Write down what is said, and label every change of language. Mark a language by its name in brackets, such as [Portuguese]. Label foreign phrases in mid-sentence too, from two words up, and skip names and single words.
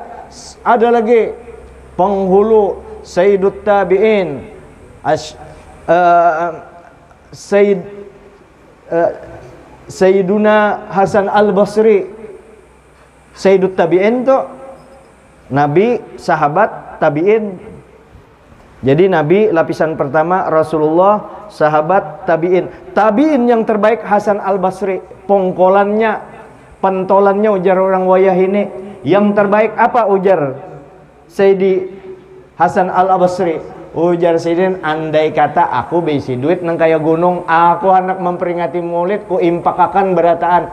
[Banjar] Ada lagi penghulu [Arabic] سيد التابعين, [Banjar] Sayyiduna Hasan Al-Basri. [Arabic] سيد التابعين [Banjar] tuh Nabi, sahabat, tabi'in. Jadi Nabi lapisan pertama, Rasulullah, sahabat, tabi'in. Tabi'in yang terbaik Hasan Al-Basri. Pongkolannya, pentolannya ujar orang wayah ini. Yang terbaik apa ujar Sayyidi Hasan Al-Basri? Ujar Sayyidin, andai kata aku besi duit nang kaya gunung, aku anak memperingati maulid, ku impakakan berataan.